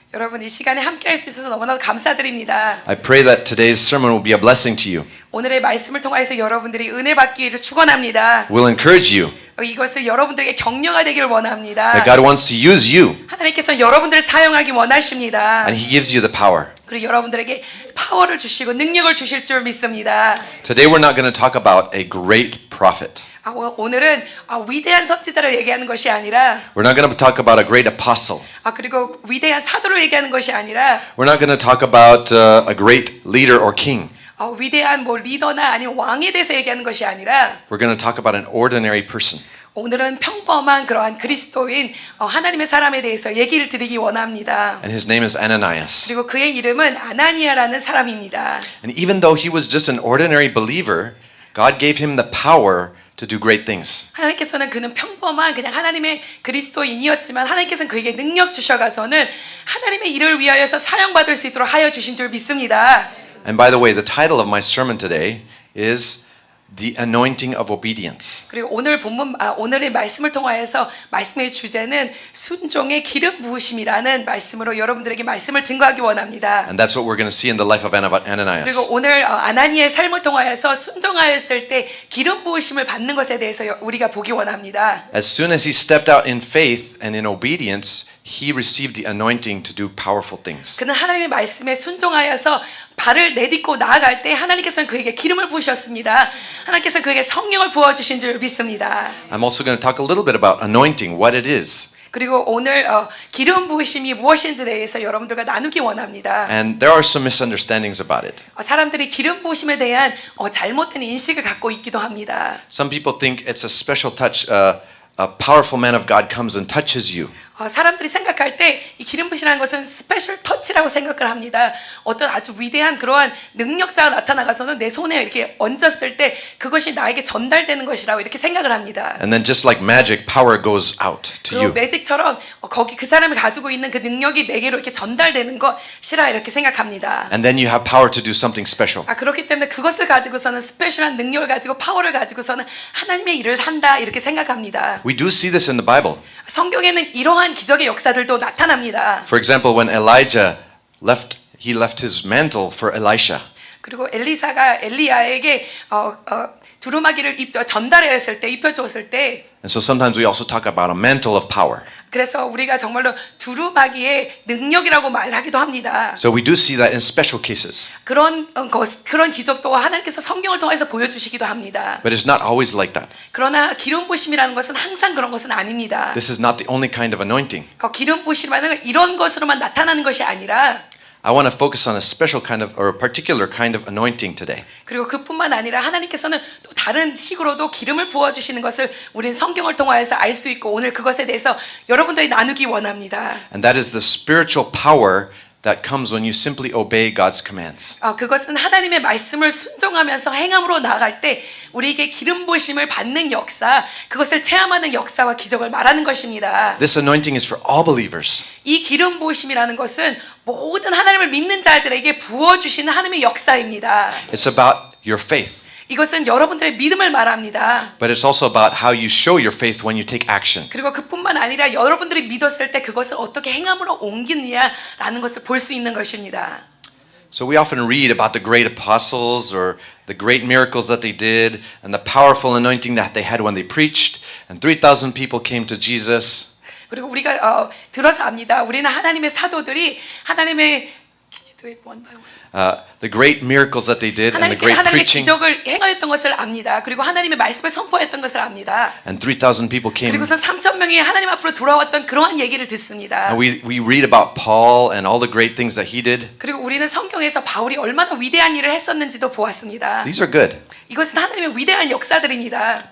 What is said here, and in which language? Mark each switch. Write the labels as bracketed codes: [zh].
[ko] 여러분 이 시간에 함께할 수 있어서 너무나 감사드립니다. [en] I pray that today's sermon will be a blessing to you. [ko] 오늘의 말씀을 통해서 여러분들이 은혜 받기를 축원합니다. [en] Will encourage you. [ko] 이것을 여러분들에게 격려가 되기를 원합니다. [en] That God wants to use you. [ko] 하나님께서 여러분들을 사용하기 원하십니다. [en] And He gives you the power. [ko] 그리고 여러분들에게 파워를 주시고 능력을 주실 줄 믿습니다. [en] Today we're not going to talk about a great prophet. [ko] 오늘은 위대한 선지자를 얘기하는 것이 아니라 [en] We're not going to talk about a great apostle. [ko] 그리고 위대한 사도를 얘기하는 것이 아니라 [en] We're not going to talk about a great leader or king. [ko] 위대한 리더나 아니면 왕에 대해서 얘기하는 것이 아니라 [en] We're going to talk about an ordinary person. [ko] 오늘은 평범한 그러한 그리스도인 하나님의 사람에 대해서 얘기를 드리기 원합니다. [en] And his name is Ananias. [ko] 그리고 그의 이름은 아나니아라는 사람입니다. [en] And even though he was just an ordinary believer, God gave him the power to do great things. [ko] 하나님께서는 그는 평범한 그냥 하나님의 그리스도인이었지만 하나님께서는 그에게 능력 주셔가서는 하나님의 일을 위하여서 사용받을 수 있도록 하여 주신 줄 믿습니다. [en] And by the way, the title of my sermon today is The Anointing of Obedience. [ko] 그리고 오늘의 말씀을 통하여서 말씀의 주제는 순종의 기름 부으심이라는 말씀으로 여러분들에게 말씀을 증거하기 원합니다. [en] And that's what we're going to see in the life of Ananias. [ko] 그리고 오늘 아나니아의 삶을 통하여서 순종하였을 때 기름 부으심을 받는 것에 대해서 우리가 보기 원합니다. [en] As soon as he stepped out in faith and in obedience, he received the anointing to do powerful things. [ko] 그는 하나님의 말씀에 순종하여서 발을 내딛고 나아갈 때 하나님께서는 그에게 기름을 부으셨습니다. 하나님께서는 그에게 성령을 부어주신 줄 믿습니다. [en] I'm also going to talk a little bit about anointing, what it is. [ko] 그리고 오늘 기름 부으심이 무엇인지에 대해서 여러분들과 나누기 원합니다. [en] And there are some misunderstandings about it. [ko] 사람들이 기름 부으심에 대한 잘못된 인식을 갖고 있기도 합니다. [en] Some people think it's a special touch. A powerful man of God comes and touches you. [ko] 사람들이 생각할 때 이 기름 부으시라는 것은 스페셜 터치라고 생각을 합니다. 어떤 아주 위대한 그러한 능력자가 나타나가서는 내 손에 이렇게 얹었을 때 그것이 나에게 전달되는 것이라고 이렇게 생각을 합니다. [en] And then just like magic, power goes out to [ko] 그리고 [en] you. [ko] 매직처럼 거기 그 사람이 가지고 있는 그 능력이 내게로 이렇게 전달되는 것이라 이렇게 생각합니다. [en] And then you have power to do something special. [ko] 그렇기 때문에 그것을 가지고서는 스페셜한 능력을 가지고 파워를 가지고서는 하나님의 일을 한다 이렇게 생각합니다. [en] We do see this in the Bible. [ko] 성경에는 이러한 기적의 역사들도 나타납니다. [en] For example, when Elijah left his mantle for Elisha. [ko] 그리고 엘리사가 엘리야에게 두루마기를 전달했을 때 입혀주었을 때 [en] And so sometimes we also talk about a mantle of power. [ko] 그래서 우리가 정말로 두루마기의 능력이라고 말하기도 합니다. [en] So we do see that in special cases. [ko] 그런 기적도 하나님께서 성경을 통해서 보여주시기도 합니다. [en] But it's not always like that. [ko] 그러나 기름 부으심이라는 것은 항상 그런 것은 아닙니다. [en] This is not the only kind of anointing. [ko] 기름 부으심이라는 건 이런 것으로만 나타나는 것이 아니라 [en] I want to focus on a special kind of or a particular kind of anointing today. [ko] 그리고 그뿐만 아니라 하나님께서는 또 다른 식으로도 기름을 부어 주시는 것을 우리는 성경을 통하여서 알 수 있고 오늘 그것에 대해서 여러분들이 나누기 원합니다. [en] And that is the spiritual power that comes when you simply obey God's commands. [ko] 그것은 하나님의 말씀을 순종하면서 행함으로 나아갈 때 우리에게 기름 부으심을 받는 역사, 그것을 체험하는 역사와 기적을 말하는 것입니다. [en] This anointing is for all believers. [ko] 이 기름 부으심이라는 것은 모든 하나님을 믿는 자들에게 부어 주시는 하나님의 역사입니다. [en] It's about your faith. [ko] 이것은 여러분들의 믿음을 말합니다. [en] But it's also about how you show your faith when you take action. [ko] 그리고 그뿐만 아니라 여러분들이 믿었을 때 그것을 어떻게 행함으로 옮기느냐라는 것을 볼 수 있는 것입니다. [en] So we often read about the great apostles or the great miracles that they did and the powerful anointing that they had when they preached and 3,000 people came to Jesus. [ko] 그리고 우리가 들어서 압니다. 우리는 하나님의 사도들이 하나님의 [en] Can you do it one by one? the great miracles that they did and the [ko] 하나님께 [en] great [ko] 하나님의 [en] preaching. [ko] 기적을 행하였던 것을 압니다. 그리고 하나님의 말씀을 선포했던 것을 압니다. [en] And 3,000 people came. [ko] 그리고선 3천 명이 하나님 앞으로 돌아왔던 그러한 얘기를 듣습니다. [en] And we read about Paul and all the great things that he did. [ko] 그리고 우리는 성경에서 바울이 얼마나 위대한 일을 했었는지도 보았습니다. [en] These are good. [ko] 이것은 하나님의 위대한 역사들입니다.